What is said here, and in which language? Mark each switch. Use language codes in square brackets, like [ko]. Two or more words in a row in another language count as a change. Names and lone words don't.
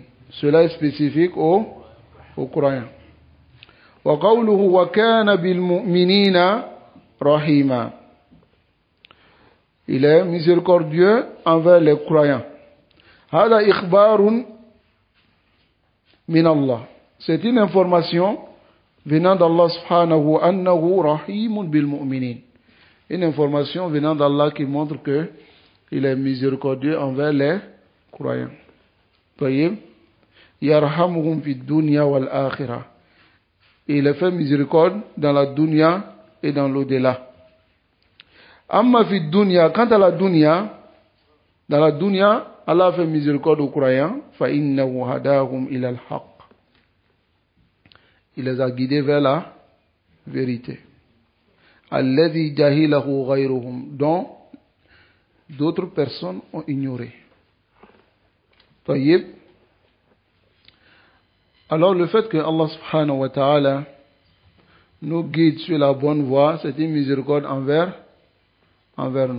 [fr] Cela est spécifique aux croyants. [ar] وقوله وكان بالمؤمنين رحيما. [fr] Il est miséricordieux envers les croyants. [ar] هذا إخبار من الله. [fr] C'est une information venant d'Allah [ar] سبحانه وأنه رحيم بالمؤمنين. [fr] Une information venant d'Allah qui montre que il est miséricordieux envers les croyants. Tayyib. [ar] يرحمهم في الدنيا والآخرة. [fr] Il est fait miséricorde dans la dunya et dans l'au-delà. [ar] أما في الدنيا, [fr] quant à la dunya, dans la dunya, Allah fait miséricorde aux croyants. [ar] فإنه هداهم إلى الحق. [fr] Il les a guidés vers la vérité. [ar] الذي جهله غيرهم, [fr] dont d'autres personnes ont ignoré. Tayyib. Alors le fait que Allah [ar] سبحانه وتعالى [fr] nous guide sur la bonne voie, c'est une miséricorde envers nous.